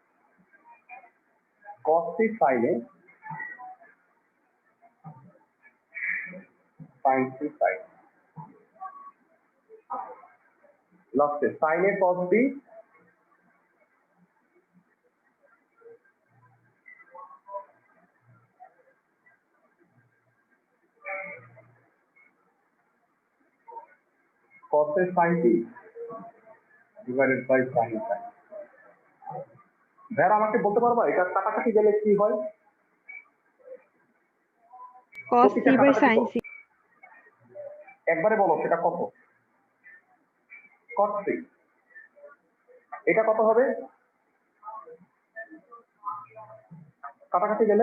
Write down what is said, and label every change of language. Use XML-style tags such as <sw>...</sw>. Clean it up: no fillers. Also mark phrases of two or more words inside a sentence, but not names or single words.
<en>cos c sin a sin c sin a last sin a cos b cos a sin t divided by sin a sin।</en> <bn>ভেড়া আমাকে বলতে পারবা এটা কাটাকাটি গেলে কি হয়?</bn> <en>cos c</en> <bn>প্রতিটা</bn> <en>by</en> <bn>কাটাকাটি</bn> <en>sin</en> <bn>করো।</bn> <en>c</en> <bn>একবারে বলো সেটা কত? cos c। এটা কত হবে কাটাকাটি গেলে?</bn>